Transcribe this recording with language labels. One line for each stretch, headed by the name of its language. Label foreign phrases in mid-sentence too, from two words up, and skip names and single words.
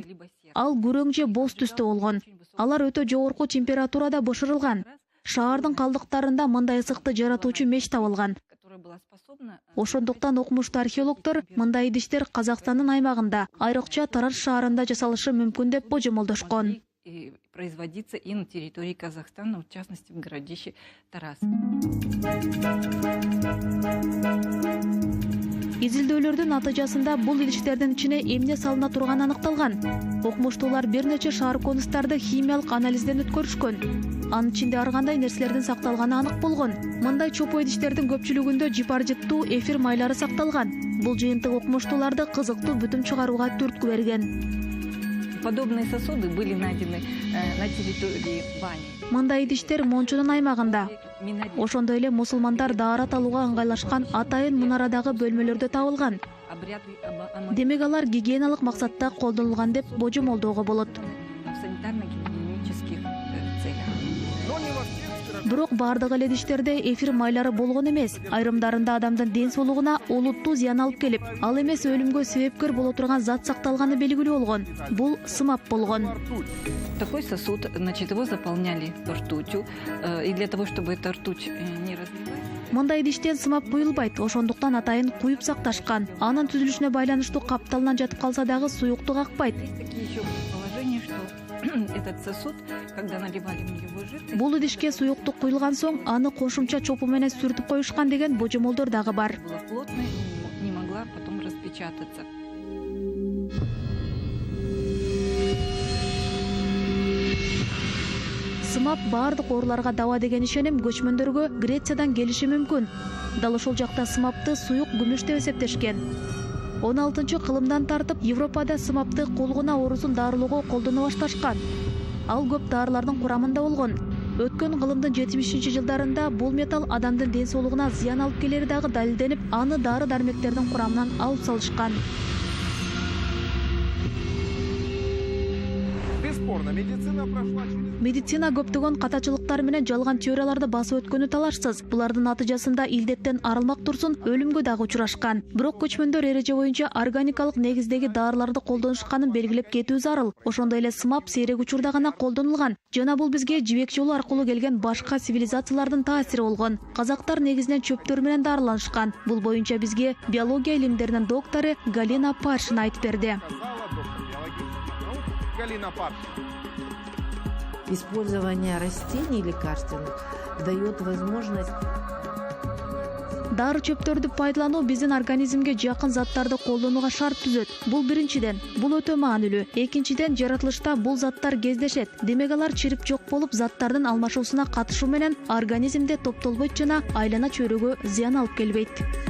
Kyrgyz: Ал күрөң же боз түстө болгон. Алар өтө жогорку температурада бошорулган. Шаардын калдыктарында мындай ысыкты жаратуучу меш табылган. Ошондуктан окумуштуу археологдор мындай идиштер Казакстандын аймагында, айрыкча Тараз шаарында жасалышы мүмкүн деп божомолдошкон.
Russian: Производиться и на территории Казахстана, в частности в городище Тараз.
Kyrgyz: Изилдөөлөрдүн натыйжасында бул идиштердин ичине эмне салына турганы аныкталган. Окумуштуулар бир нече шаар конустарды химиялык анализден өткөрүшкөн. Анын ичинде ар кандай нерселердин сакталганы анык болгон. Мындай чопо идиштердин көпчүлүгүндө жипаржиттуу эфир майлары сакталган. Бул жыйынтык окумуштууларды кызыктуу бүтүм чыгарууга түрткү берген.
Russian: Подобные сосуды были найдены на территории бани.
Kyrgyz: Мындай идиштер мончонун аймагында. Ошондой эле мусулмандар даарат алууга ыңгайлашкан атайын мунарадагы бөлмөлөрдө табылган. Демек алар гигиеналык максатта колдонулган деп божомолдоого болот. Бирок бардык эле идиштерде эфир майлары болгон эмес. Айрымдарында адамдын ден соолугуна олуттуу зыян алып келип, ал эмес өлүмгө себепкер боло турган зат сакталганы белгилүү болгон. Бул сымап болгон.
Russian: Такой сосуд, значит, его заполняли ртутью, и для того, чтобы эта ртуть не разлилась.
Kyrgyz: Мындай идиштен сымап куюлбайт, ошондуктан атайын куюп сакташкан. Анын түзүлүшүнө байланыштуу капталынан жатып калса дагы суюктук акпайт.
Russian: Такие еще предположения, что этот сосуд, когда наливали в него жидкость,
Kyrgyz: бул идишке суюктук куюлган соң аны кошумча чопу менен сүртүп коюшкан деген божомолдор дагы бар.
Russian: была плотной, не могла потом распечататься.
Kyrgyz: Сымап бардык ооруларга даба деген ишеним көчмөндөргө Грециядан келиши мүмкүн. Дал ошол жакта сымапты суюк күмүш деп эсептешкен. 16-кылымдан тартып Европада сымапты колгуна оорусун дарылоого колдоно башташкан. Ал көп дарылардын курамында болгон. Өткөн кылымдын 70-жылдарында бул металл адамдын ден соолугуна зыян алып келери дагы далилденип, аны дары-дармектердин курамынан алып салышкан.
Russian: бесспорно. Медицина прошла через...
Kyrgyz: Медицина көптөгөн катачылыктар менен жалган теорияларды басып өткөнү талашсыз. Булардын натыйжасында илдеттен арылмак турсун өлүмгө дагы учурашкан. Бирок көчмөндөр эреже боюнча органикалык негиздеги дарыларды колдонушканын белгилеп кетүү зарыл. Ошондой эле сымап сейрек учурда гана колдонулган. Жана бул бизге жибек жолу аркылуу келген башка цивилизациялардын таасири болгон. Казактар негизинен чөптөр менен дарыланышкан. Бул боюнча бизге биология илимдеринин доктору Галина Паршина айтып берди. Галина Паршина.
Russian: Использование растений лекарственных дает возможность...
Kyrgyz: Дары чөптөрдү пайдалануу биздин организмге жакын заттарды колдонууга шарт түзөт. Бул биринчиден, бул өтө маанилүү. Экинчиден, жаратылышта бул заттар кездешет. Демек алар чирип жок болуп, заттардын алмашуусуна катышуу менен организмде топтолбойт жана айлана чөйрөгө зыян алып келбейт.